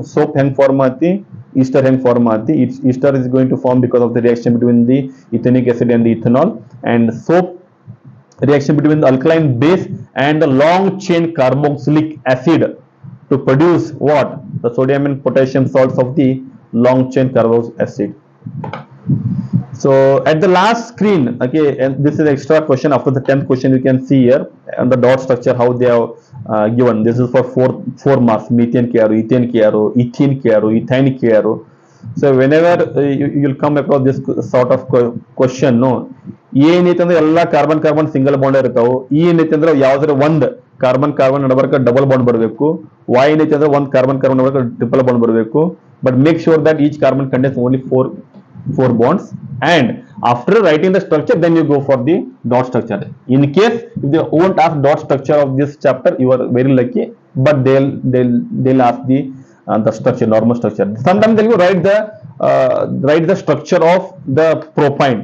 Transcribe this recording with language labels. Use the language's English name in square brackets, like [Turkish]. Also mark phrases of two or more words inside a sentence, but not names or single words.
[Kannada] Soap hang form aati, ester hang form aati. [English] Ester is going to form because of the reaction between the ethanoic acid and the ethanol, and soap reaction between the alkaline base and the long chain carboxylic acid to produce what? The sodium and potassium salts of the long chain carboxylic acid. So at the last screen, okay, and this is extra question after the 10th question, you can see here and the dot structure how they are given. This is for 4 marks. [Kannada] Methane kyaru, ethane kyaru, ethene kyaru, ethine kyaru. [English] So whenever you'll come across this sort of question, [Kannada] ಏನೈತೆ ಅಂದ್ರೆ ಎಲ್ಲ [English] carbon single bond [Kannada] ಇರ್ತಾವೆ. ಏನೈತೆ ಅಂದ್ರೆ ಯಾವ್ದಾರ ಒಂದ್ ಕಾರ್ಬನ್ ನಡಬರ್ಕ [English] double bond [Kannada] ಬರಬೇಕು. ವೈ ಏನೈತೆ ಅಂದ್ರೆ ಒಂದ್ ಕಾರ್ಬನ್ ನಡಬರ್ಕ [English] triple bond [Kannada] ಬರಬೇಕು. [English] but make sure that each carbon contains only four bonds, and after writing the structure then you go for the dot structure. In case if they won't ask dot structure of this chapter, you are very lucky, but they'll ask the structure, normal structure. Sometimes they will write the structure of the propyne.